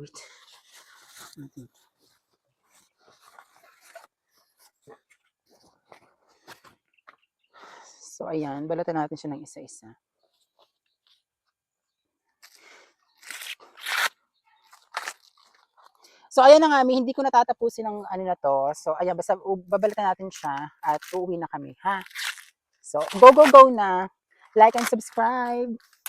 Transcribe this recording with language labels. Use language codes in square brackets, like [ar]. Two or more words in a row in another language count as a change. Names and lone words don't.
[tl] Wait. So, ayan. Balatan natin siya ng isa-isa. So, ayan na nga, hindi ko natatapusin ng ano na to. So, ayan, basta babalatan natin siya at uuwi na kami, ha? So, go, go, go na. [en] Like and subscribe.